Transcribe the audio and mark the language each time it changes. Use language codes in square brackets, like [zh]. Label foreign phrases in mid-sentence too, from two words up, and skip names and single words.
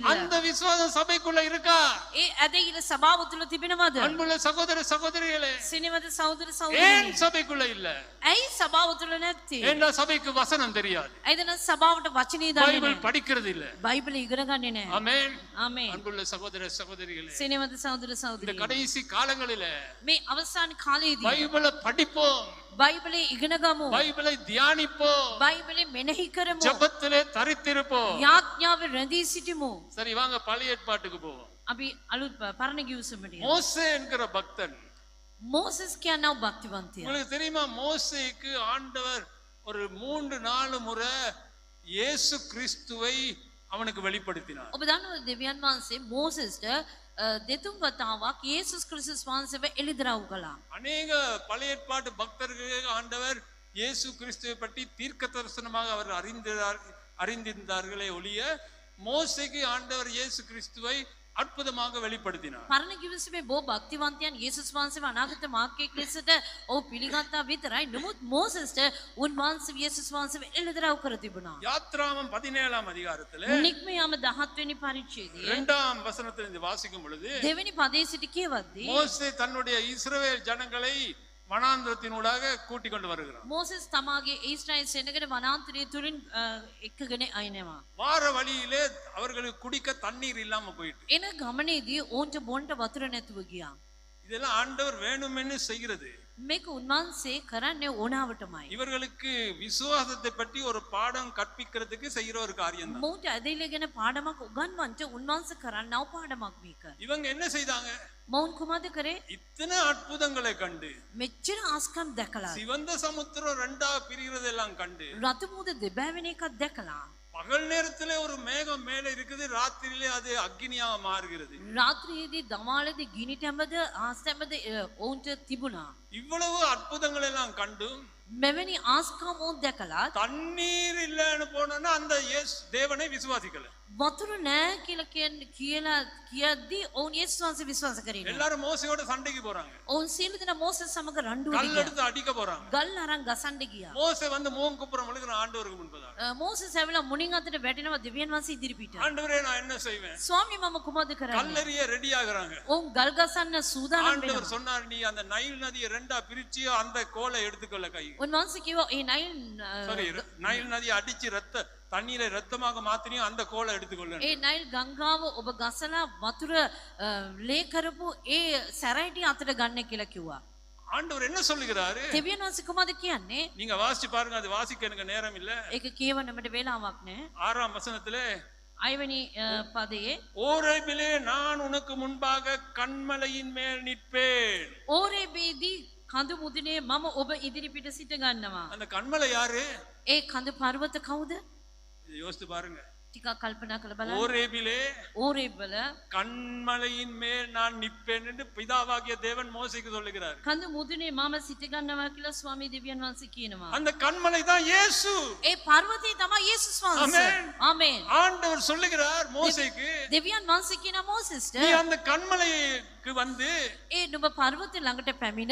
[ta] அந்த விசுவாசம் சபைக்குள்ள இருக்கா? [si] ඒ ඇදහිල්ල සභාව තුළ තිබෙනවද? [ta] அன்புள்ள சகோதர சகோதரிகளே, [si] සිනවද සහෝදර [ta] ஏன் [si] සහෝදරියනි, [ta] சபைக்குள்ள இல்ல? [si] ඇයි සභාව තුළ නැත්තේ? [ta] ஏன்னா சபைக்கு வசனம் தெரியாது, [si] ඇයිද නම් සභාවට වචනේ දන්නේ [ta] பைபிள் [si] නැහැ, [ta] படிக்கிறது இல்ல. [si] බයිබලෙ ඉගෙන ගන්නේ නැහැ. [ta] ஆமென். [si] ආමේන්. [ta] அன்புள்ள சகோதர சகோதரிகளே, [si] සිනවද සහෝදර [ta] இந்த [si] සහෝදරියනි, [ta] கடைசி காலங்களில [si] මේ අවසාන කාලයේදී [ta] பைபிளை படிப்போம், [si] බයිබලෙ ඉගෙන ගමු, [ta] பைபிளை தியானிப்போம், [si] බයිබලෙ මෙනෙහි කරමු, [ta] ஜெபத்திலே தரித்திருப்போம். [si] යාඥාවේ රැඳී සිටිමු. [ta] சரி, வாங்க பழைய ஏற்பாட்டுக்கு போவோம். [si] අපි අලුත් පරණ ගිවිසුමට යමු. [ta] மோசே என்கிற பக்தன், [si] මෝසස් කියනව භක්තිවන්තයා. [ta] உங்களுக்கு தெரியுமா, மோசேக்கு ஆண்டவர் ஒரு 3-4 முறை இயேசு கிறிஸ்துவை அவனுக்கு வெளிப்படுத்தினார். [si] ඔබ දන්නවද දෙවියන් වහන්සේ මෝසස්ට දෙතුන් වතාවක් යේසුස් ක්‍රිස්තුස් වහන්සේව එළිදරව් කළා. [ta] அநேக பழைய ஏற்பாட்டு பக்தர்களுக்கு ஆண்டவர் இயேசு கிறிஸ்துவை பற்றி தீர்க்க தரிசனமாக அவர் அறிந்திருந்தார்களே ஒழிய, மோசேக்கு ஆண்டவர் இயேசு கிறிஸ்துவை அற்புதமாக வெளிப்படுத்தினார். [si] පරණ කිවිසුමේ බොහෝ භක්තිවන්තයන් යේසුස් වහන්සේව අනාගත මාර්ගයේ ලෙසට ඔව් පිළිගත්තා විතරයි. නමුත් මෝසස්ට උන්වහන්සේ යේසුස් වහන්සේව එළිදරව් කර තිබුණා. [ta] யாத்ராமம் 17ஆம் அதிகாரத்திலே [si] නික්මයාම 17 වෙනි පරිච්ඡේදයේ [ta] 2ஆம் வசனத்திலிருந்து வாசிக்கும் பொழுது, [si] දෙවෙනි පදයේ සිට කියවද්දී [ta] மோசே தன்னுடைய இஸ்ரவேல் ஜனங்களை வனாந்திரத்தினூடாக கூட்டிக் கொண்டு வருகிறார். [si] මෝසස් තමාගේ ඊශ්‍රායෙල් සෙනගට වනාන්තරය තුලින් එක්කගෙන අයනවා. [ta] வார வழியிலே அவர்களுக்கு குடிக்க தண்ணீர் இல்லாம போயிட்டு, [si] එන ගමනේදී ඔවුන්ට බොන්න වතුර නැතුව ගියා. [ta] இதெல்லாம் ஆண்டவர் வேணுமென்னு செய்கிறது. [si] මේක උන්වහන්සේ කරන්නේ ඕනාවටමයි. [ta] இவர்களுக்கு விசுவாசத்தை பற்றி ஒரு பாடம் கற்பிக்கிறதுக்கு செய்யற ஒரு காரியம் தான். [si] මොවුන්ට ඇදහිල්ල ගැන පාඩමක් උගන්වන්නට උන්වහන්සේ කරන්නව පාඩමක් මේක. [ta] இவங்க என்ன செய்தாங்க? [si] මොවුන් කුමද කරේ? [ta] இத்தனை அற்புதங்களை கண்டு, [si] මෙච්චර ආස්කම් දැකලා, [ta] சிவந்த சமுத்திரம் 2ஆ பிரிகிறதெல்லாம் கண்டு, [si] රතු මුහුද දෙබෑ වෙන එකක් දැකලා, [ta] பகல் நேரத்திலே ஒரு மேகம் மேலே இருக்குது, ராத்திரியிலே அது அக்னியாக மாறுகிறது. [si] රාත්‍රියේදී දමාලේදී ගිනි තැඹද ආස්තැඹද ඔවුන්ට තිබුණා. [ta] இவ்வளவு அற்புதங்கள் எல்லாம் கண்டும் [si] මෙවැනි ආස්කම් ඔවුන් දැකලා [ta] தண்ணீர் இல்லைன்னு போனோன்னா அந்த தேவனை விசுவாசிக்கல. [si] වතුර නෑ කියලා කියද්දී ඔවුන් යේසුස් වහන්සේ විශ්වාස කරේ නෑ. [ta] எல்லாரும் மோசையோட சண்டைக்கு போறாங்க, [si] ඔවුන් සියලු දෙනා මෝසස් සමග රණ්ඩුවට [ta] கல் [si] ගියා. [ta] எடுத்து அடிக்க போறாங்க. [si] ගල් අරන් ගසන්න ගියා. [ta] மோசே வந்து முகம் குப்புறம் விழுகிற ஆண்டவருக்கு முன்பதாக, [si] මෝසස් ඇවිල්ලා මුණින් අතට වැටෙනවා දෙවියන් වහන්සේ ඉදිරිපිට. [ta] ஆண்டவரே நான் என்ன செய்வேன்? [si] ස්වාමී මම කුමක්ද කරන්නේ? [ta] கல்லறிய ரெடி ஆகுறாங்க. [si] ඔවුන් ගල් ගසන්න සූදානම් [ta] ஆண்டவர் [si] වෙනවා. [ta] சொன்னார், நீ அந்த நைல் நதியை 2ஆ பிரிச்சு அந்த கோலை எடுத்துக்கொள்ள கை. [si] උන්වහන්සේ කිව්වා ඒ නයිල් [ta] சரி, நைல் நதியை அடிச்சு தண்ணீரை ரத்தமாக மாத்தினியும் அந்த கோலை எடுத்துக்கொள்ள. [si] ඒ නයිල් ගංගාව ඔබ ගසලා වතුර ලේ කරපු ඒ සැරයිටි අතට ගන්න කියලා කිව්වා. [ta] ஆண்டவர் என்ன சொல்லுகிறாரு? [si] දෙවියන් වහන්සේ කුමක්ද කියන්නේ? [ta] நீங்க வாசிச்சு பாருங்க, அது வாசிக்க எனக்கு நேரம் இல்ல. [si] ඒක කියවන්න මට වෙලාවක් නැහැ. [ta] 6ஆம் வசனத்திலே [si] අයවැනි පදයේ [ta] ஓரேபிலே நான் உனக்கு முன்பாக கண்மலையின் மேல் நிற்பேன். [si] ඕරේබේදී කඳු මුදුනේ මම ඔබ ඉදිරිපිට සිට ගන්නවා. [ta] அந்த கண்மலை யாரு? [si] ඒ කඳු පර්වත කවුද? [ta] இதை யோசித்து பாருங்க. [si] ටිකක් කල්පනා කරලා බලන්න. [ta] ஓரேபிலே [si] ඕරේබල [ta] கண்மலையின் மேல் நான் நிற்பேன் என்று பிதாவாகிய தேவன் மோசேக்கு சொல்லுகிறார். [si] කඳු මුදුනේ මම සිට ගන්නවා කියලා ස්වාමී දෙවියන් වහන්සේ කියනවා. [ta] அந்த கண்மலை தான் இயேசு. [si] ඒ පර්වතය තමයි යේසුස් වහන්සේ. [ta] Amen. [si] ආමේන්. [ta] ஆண்டவர் சொல்லுகிறார் மோசேக்கு, [si] දෙවියන් වහන්සේ කියන මෝසෙස්ට [ta] நீ அந்த கண்மலைக்கு வந்து [si] ඒ නුඹ පර්වතය ළඟට පැමිණ